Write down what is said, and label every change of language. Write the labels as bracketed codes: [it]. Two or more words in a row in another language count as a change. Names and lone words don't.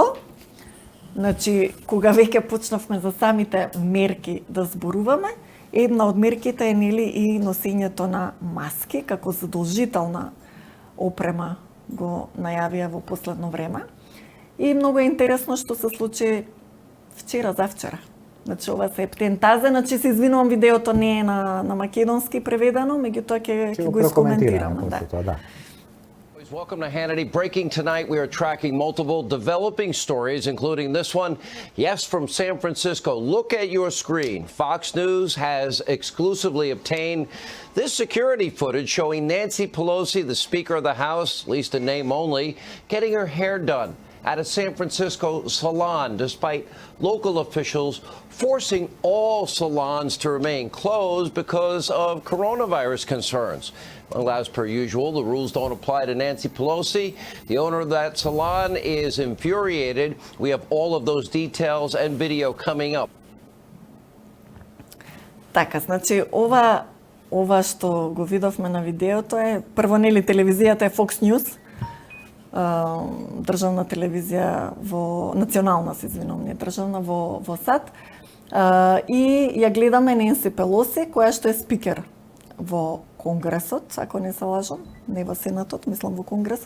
[mk] Значи, кога веќе почнавме за самите мерки да зборуваме, една од мерките е нели и носењето на маски како задолжителна опрема го најавија во последно време. И многу е интересно што се случи завчера. Значи ова се ептентазе, значи се извинувам, видеото не е на македонски преведено, меѓутоа ќе го искоментираме. Да. [en] Welcome to Hannity. Breaking tonight, we are tracking multiple developing stories, including this one. Yes, from San Francisco. Look at your screen. Fox News has exclusively obtained this security footage showing Nancy Pelosi, the Speaker of the House, at least in name only, getting her hair done at a San Francisco salon, despite local officials forcing all salons to remain closed because of coronavirus concerns. Well, as per usual, the rules don't apply to Nancy Pelosi. The owner of that salon is infuriated. We have all of those details and video coming up. [mk] Така, значи ова што го видовме на видеото е прво нели телевизијата е Fox News, државна телевизија национална, се извинувам, не државна во САД. И ја гледаме Ненси Пелоси, која што е спикер во Конгресот, ако не се лажам, не во Сенатот, мислам во Конгресот.